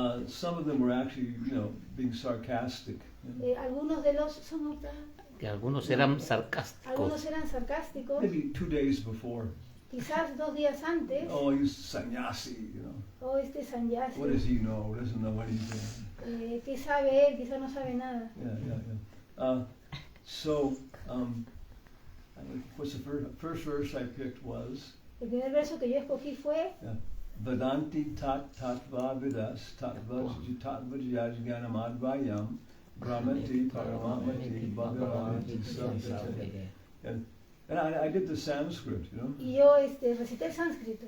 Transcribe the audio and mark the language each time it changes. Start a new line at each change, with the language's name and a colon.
English: some of them were actually, being sarcastic.
Spanish: algunos de los Que algunos eran sarcásticos. algunos eran sarcásticos.
English: Maybe 2 days before.
Spanish: Quizás 2 días antes,
English: Oh, he's sannyasi,
Spanish: oh, este sannyasi,
English: What does he know? Doesn't know anything.
Spanish: ¿qué sabe él? Quizás no sabe nada.
English: Yeah. So, what's the first verse I picked was
Spanish: El primer verso que yo escogí fue
Sanskrit: Vedanti tat tattva vidas tatvajyajganam advayam brahmati paramatmati bhagavati sabhati.
English: And I did the Sanskrit,
Spanish: y yo recité el sánscrito.